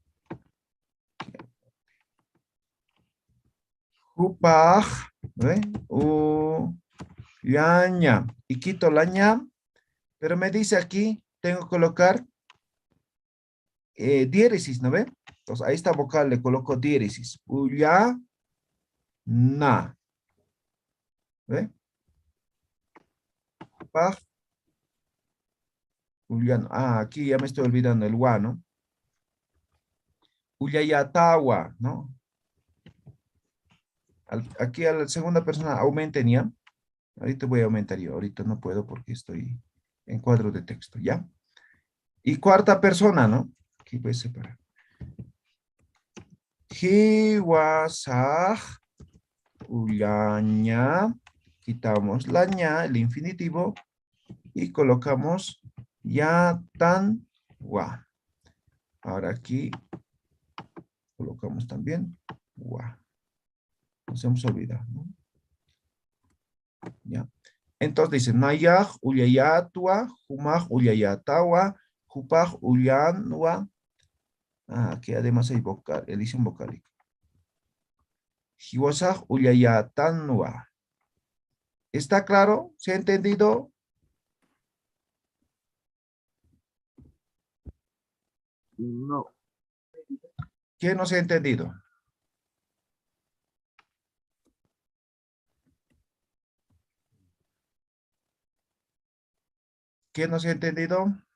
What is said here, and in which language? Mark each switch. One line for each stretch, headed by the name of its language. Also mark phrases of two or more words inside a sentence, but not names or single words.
Spanish: Upaj, ¿no? Yaña. Y quito la ña, pero me dice aquí, tengo que colocar diéresis, ¿no ve? Entonces, a esta vocal le coloco diéresis. Uya, na. ¿Ve?
Aymara: Paj, uya,
Spanish: aquí ya me estoy olvidando el wa, ¿no? Uyayatawa, ¿no? Aquí a la segunda persona aumenten ya. Ahorita voy a aumentar yo. Ahorita no puedo porque estoy en cuadro de texto, ¿ya? Y cuarta persona, ¿no? Aquí voy a separar.
Aymara: Hiwasaj, uyaña.
Spanish: Quitamos la ña, el infinitivo, y colocamos yatan wa. Ahora aquí colocamos también wa. Nos hemos olvidado, ¿no? Ya. Entonces dice,
Aymara: nayaj uyayatua, humaj uyayatawa, hupaj uyanwa.
Spanish: Aquí además hay vocal, edición vocálica.
Aymara: Hiwasaj uyayatanwa.
Spanish: ¿Está claro? ¿Se ha entendido? No. ¿Quién no se ha entendido? ¿Quién no se ha entendido?